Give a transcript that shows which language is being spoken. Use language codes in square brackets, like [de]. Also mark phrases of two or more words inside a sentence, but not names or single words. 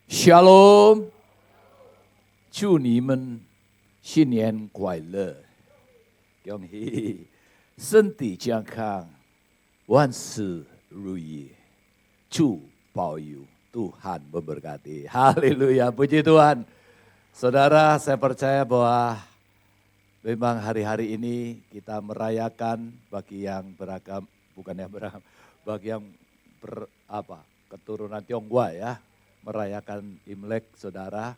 [zh] Shalom，祝你们新年快乐，恭喜身体健康，万事如意，主保佑， [id] Tuhan memberkati. Haleluya, puji Tuhan. Saudara, saya percaya bahwa memang hari-hari ini kita merayakan bagi yang beragam, bukan yang beragam, bagi yang keturunan Tionghoa ya, merayakan Imlek saudara.